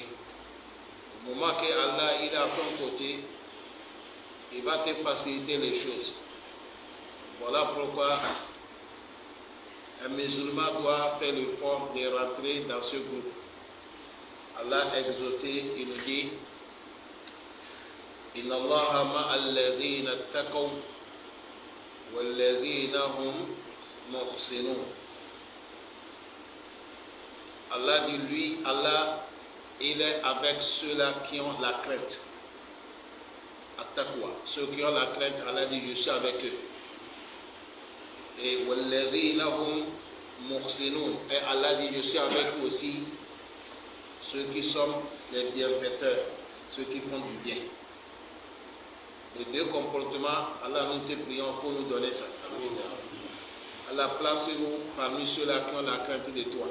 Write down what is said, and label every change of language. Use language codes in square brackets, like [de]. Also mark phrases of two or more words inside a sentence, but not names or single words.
[fr] Au moment que Allah il est à ton côté, il va te faciliter les choses. Voilà pourquoi un musulman doit faire l'effort de rentrer dans ce groupe. Allah a exhorté, il nous dit [ar] إن الله مع الذين اتقوا والذين هم محسنون. [fr] Allah dit lui, Allah, il est avec ceux-là qui ont la crainte. At-taqwa. Ceux qui ont la crainte, Allah dit, je suis avec eux. [ar] Et والذين هم محسنون. [fr] Et Allah dit, je suis avec eux aussi, ceux qui sont les bienfaiteurs, ceux qui font du bien. Les deux comportements, Allah, nous te prions pour nous donner ça. Allah, place-nous parmi ceux-là qui ont la crainte de toi.